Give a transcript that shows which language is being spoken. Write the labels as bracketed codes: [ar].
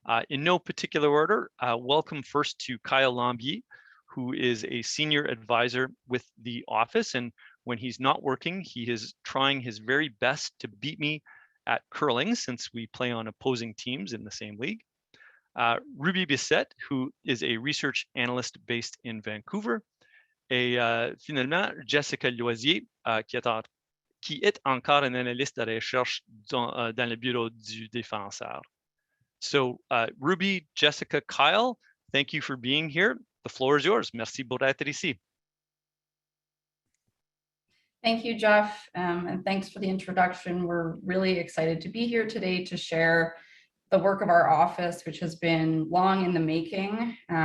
[en] In no particular order, welcome first to Kyle Lambier, who is a senior advisor with the office. And when he's not working, he is trying his very best to beat me at curling since we play on opposing teams in the same league. [fr] Ruby Bissette, [en] who is a research analyst based in Vancouver, [fr] et finalement Jessica Loisier, qui est encore un analyste de recherche dans le bureau du défenseur. [en] So Ruby, Jessica, Kyle, thank you for being here. The floor is yours. [fr] Merci pour être ici. [en] Thank you, Jeff, and thanks for the introduction. We're really excited to be here today to share the work of our office, which has been long in the making.